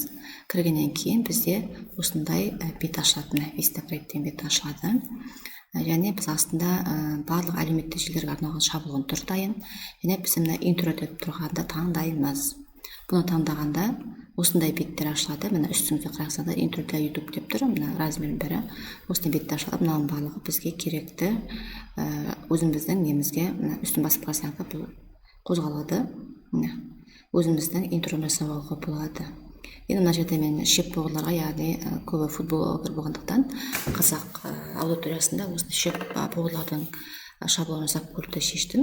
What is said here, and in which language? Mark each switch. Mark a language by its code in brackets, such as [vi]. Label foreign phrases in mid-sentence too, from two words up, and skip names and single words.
[kk] Кіргеннен кейін бізде осындай бет ашылады. Vistaprint деген бет ашылады. Және біз астында барлық әлеуметтік желілерге арналған шаблон тұр дайын. Және біз мына интро деп тұрғанда таңдаймыз. Бұны таңдағанда осындай беттер ашылады. Мына үстіңізде қарасаңыздар [ru] интро для YouTube [kk] деп тұр. Мына размерінің бәрі осындай беттер ашылады. Мынаның барлығы бізге керекті. Өзіміздің немізге үстін басып қарасаңыздар бұл қозғалады. Өзіміздің интроны жасауға болады. Енді мына жерде мен шеп-блогерларға, яғни көбі футболгер болғандықтан қазақ аудиториясында осы шеп-блогерлардың шаблон жасап көруді шештім.